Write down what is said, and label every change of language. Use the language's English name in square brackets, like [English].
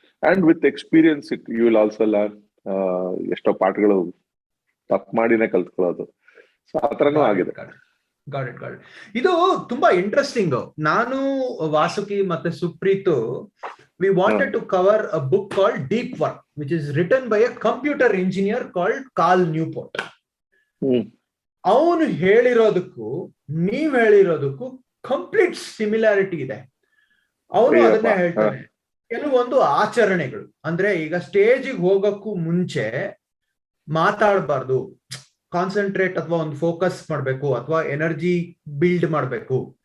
[English] And with experience you will also learn. [Kannada] ಎಷ್ಟೋ ಪಾಠಗಳು ತಪ್ಪು ಮಾಡಿನೇ ಕಲ್ತ್ಕೊಳ್ಳೋದು. ಸೊ ಆತರನೂ ಆಗಿದೆ. [English] Got it. [Kannada] ಇದು ತುಂಬಾ ಇಂಟ್ರೆಸ್ಟಿಂಗ್. ನಾನು, ವಾಸುಕಿ ಮತ್ತೆ Supreeth, [English] we wanted to cover a book called Deep Work, which is written by a computer engineer called Carl Newport. [Kannada] ಅವನು ಹೇಳಿರೋದಕ್ಕೂ ನೀವ್ ಹೇಳಿರೋದಕ್ಕೂ ಕಂಪ್ಲೀಟ್ ಸಿಮಿಲಾರಿಟಿ ಇದೆ. ಅವನು ಅದನ್ನ ಹೇಳ್ತಾನೆ. ಕೆಲವೊಂದು ಆಚರಣೆಗಳು ಅಂದ್ರೆ, ಈಗ ಸ್ಟೇಜಿಗೆ ಹೋಗಕ್ಕೂ ಮುಂಚೆ ಮಾತಾಡಬಾರ್ದು, ಕಾನ್ಸಂಟ್ರೇಟ್ ಅಥವಾ ಒಂದು ಫೋಕಸ್ ಮಾಡ್ಬೇಕು, ಅಥವಾ ಎನರ್ಜಿ ಬಿಲ್ಡ್ ಮಾಡ್ಬೇಕು.